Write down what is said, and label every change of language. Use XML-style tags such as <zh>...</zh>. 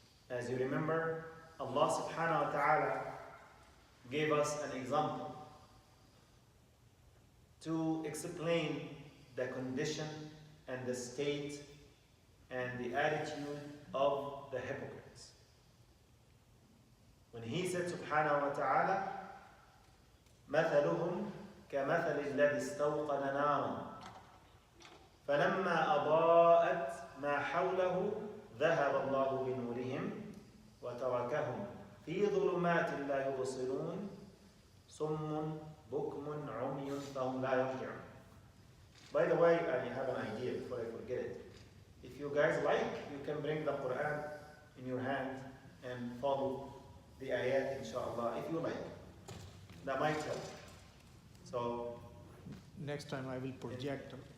<en>As you remember, Allah subhanahu wa ta'ala gave us an example to explain the condition and the state and the attitude of the hypocrites. When he said subhanahu wa ta'ala,</en> <ar>مثلهم كمثل الذي استوقد نارا فلما أضاءت ما حوله ذهب الله بنورهم وتركهم في ظلمات لا يبصرون صم بكم عمي فهم لا يرجعون.</ar> <en>By the way, I have an idea before I forget it. If you guys like, you can bring the Quran in your hand and follow the ayat, inshallah, if you like. That might help. So, Next time I will project.</en>